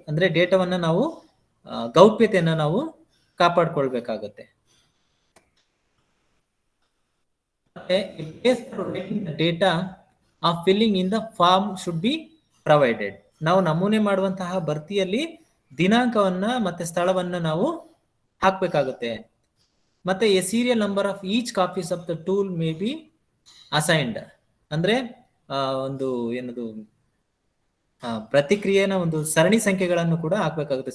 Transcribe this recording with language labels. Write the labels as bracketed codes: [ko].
[kn] ಅಂದ್ರೆ ಡೇಟಾವನ್ನ ನಾವು ಗೌಪ್ಯತೆಯನ್ನ ನಾವು ಕಾಪಾಡ್ಕೊಳ್ಬೇಕಾಗತ್ತೆ. [en] a place for writing the data of filling in the form should be provided. [kn] ನಾವು ನಮೂನೆ ಮಾಡುವಂತಹ ಭರ್ತಿಯಲ್ಲಿ ದಿನಾಂಕವನ್ನ ಮತ್ತೆ ಸ್ಥಳವನ್ನ ನಾವು ಹಾಕ್ಬೇಕಾಗುತ್ತೆ. [en] ಮತ್ತೆ a serial number of each copies of the tool may be assigned. [kn] ಅಂದ್ರೆ ಒಂದು ಏನದು ಪ್ರತಿಕ್ರಿಯೆನ ಒಂದು ಸರಣಿ ಸಂಖ್ಯೆಗಳನ್ನು ಕೂಡ ಹಾಕ್ಬೇಕಾಗುತ್ತೆ.